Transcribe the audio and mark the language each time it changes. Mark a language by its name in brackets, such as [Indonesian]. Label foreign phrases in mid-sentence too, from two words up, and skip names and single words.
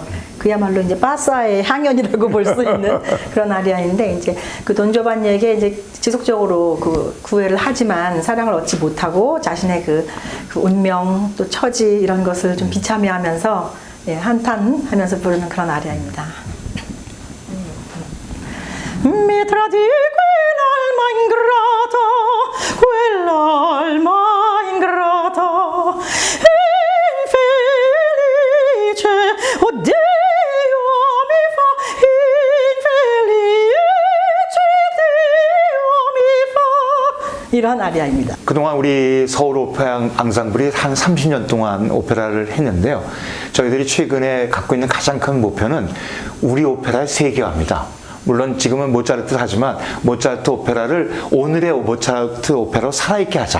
[Korean] 그야말로 이제 바사의 향연이라고 볼 수 있는 그런 아리아인데 이제 그 돈조바니에게 이제 지속적으로 그 구애를 하지만 사랑을 얻지 못하고 자신의 그 운명 또 처지 이런 것을 좀 비참해하면서 예, 한탄하면서 부르는 그런 아리아입니다. [Italian] Mitra di quell'alma ingrata, quell'alma ingrata, infelice, oh Dio mi fa, infelice Dio mi fa. [Korean] 이런 아리아입니다. 그동안 우리 서울 오페라 앙상블이 한 30년 동안 오페라를 했는데요. 저희들이 최근에 갖고 있는 가장 큰 목표는 우리 오페라의 세계화입니다. 물론 지금은 모차르트 하지만 모차르트 오페라를 오늘의 모차르트 오페라로 살아있게 하자.